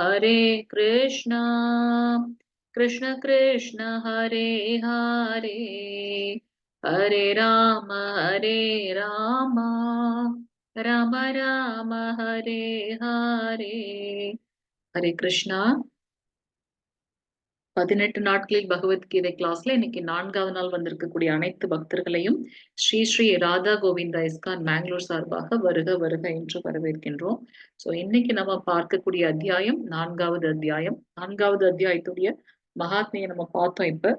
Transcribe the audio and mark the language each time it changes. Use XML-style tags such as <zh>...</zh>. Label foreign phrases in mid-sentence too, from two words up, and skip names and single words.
<sa>कृष्ण कृष्ण हरे हरे हरे राम राम राम हरे हरे हरे कृष्णा</sa> <ta>18 நாட்களில் பகவத்கீதை கிளாஸ்ல இன்னைக்கு 4வது நாள் வந்திருக்கக்கூடிய அனைத்து பக்தர்களையும் ஸ்ரீ ஸ்ரீ ராதா கோவிந்தா இஸ்கான் மேங்களூர் சார்பாக வருக வருக என்று வரவேற்கின்றோம். சோ இன்னைக்கு நம்ம பார்க்கக்கூடிய அத்தியாயம் 4வது அத்தியாயம். 4வது அத்தியாயத்துடைய மகாத்மியை நம்ம பார்த்தோம் இப்ப.</ta>